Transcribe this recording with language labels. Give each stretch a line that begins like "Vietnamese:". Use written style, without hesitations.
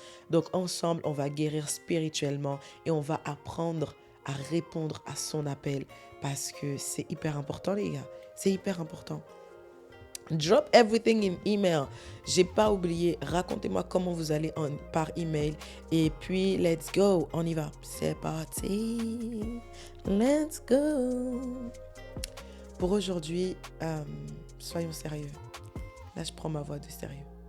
French: Donc ensemble, on va guérir spirituellement et on va apprendre à répondre à son appel parce que c'est hyper important, les gars. C'est hyper important.
English: Drop everything in email.
French: J'ai pas oublié. Racontez-moi comment vous allez par email. Et puis,
English: let's go.
French: On y va. C'est parti.
English: Let's go.
French: Pour aujourd'hui, soyons sérieux. Là, je prends ma voix de sérieux.